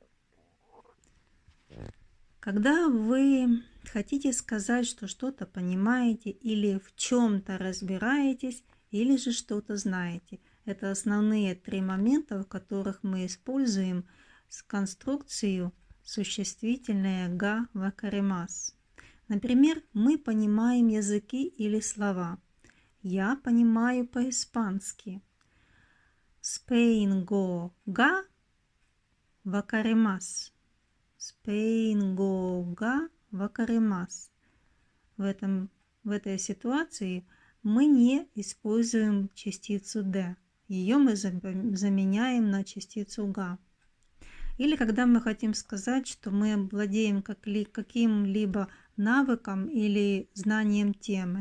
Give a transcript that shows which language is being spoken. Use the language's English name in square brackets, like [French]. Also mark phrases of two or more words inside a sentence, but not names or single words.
[Russian] Когда вы хотите сказать, что что-то понимаете или в чем-то разбираетесь, или же что-то знаете, это основные три момента, в которых мы используем конструкцию существительное [Japanese] がわかります. [Russian] Например, мы понимаем языки или слова. Я понимаю по-испански. [Japanese] スペイン語がわかります. スペイン語がわかります. [Russian] В этой ситуации мы не используем частицу «д». Ее мы заменяем на частицу «га». Или когда мы хотим сказать, что мы владеем каким-либо навыком или знанием темы.